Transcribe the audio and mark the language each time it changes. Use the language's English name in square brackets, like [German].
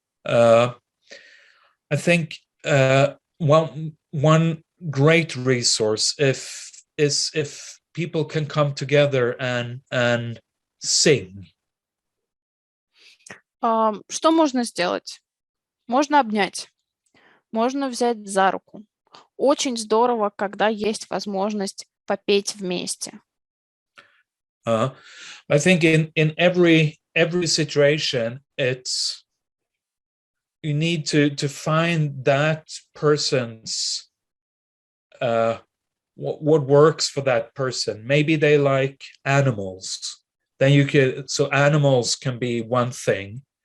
[English] I think one great resource is if people can come together and sing. [Russian] Что можно сделать? Можно обнять, можно взять за руку. Очень здорово, когда есть возможность попеть вместе. [English] I think in every situation, it's you need to find that person's what works for that person. Maybe they like animals. Then so animals can be one thing.